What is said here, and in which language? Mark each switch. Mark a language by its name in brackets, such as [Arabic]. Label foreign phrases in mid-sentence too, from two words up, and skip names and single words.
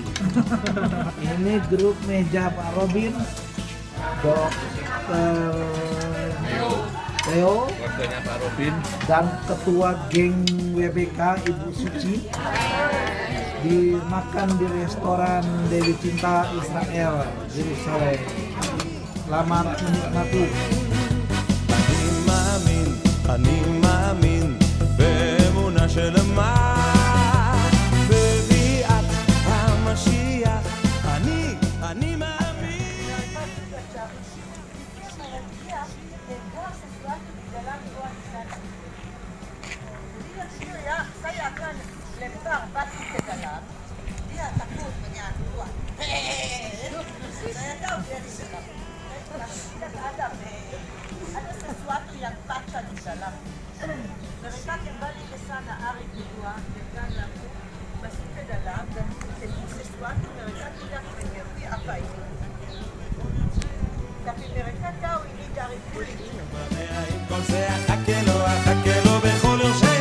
[Indonesian] Ini grup meja Pak Robin, Dokter Theo, Waktunya Pak Robin, dan ketua geng WBK Ibu Suci. Dimakan di restoran Dewi Cinta Israel, Yerusalem. Selamat menikmati. [Hebrew] אני מאמין באמונה שלמה בביאת המשיח אני מאמין [Indonesian] saya akan lempar batu ke dalam, dia takut menyatu. Saya tahu dia di dalam. Tidak ada sesuatu yang patah di dalam. Mereka kembali ke sana hari kedua dengan lampu masuk ke dalam dan ketemu sesuatu mereka tidak mengerti apa itu. Tapi mereka tahu ini dari kulit. [Hebrew] כל זה אחכה לו בכל יום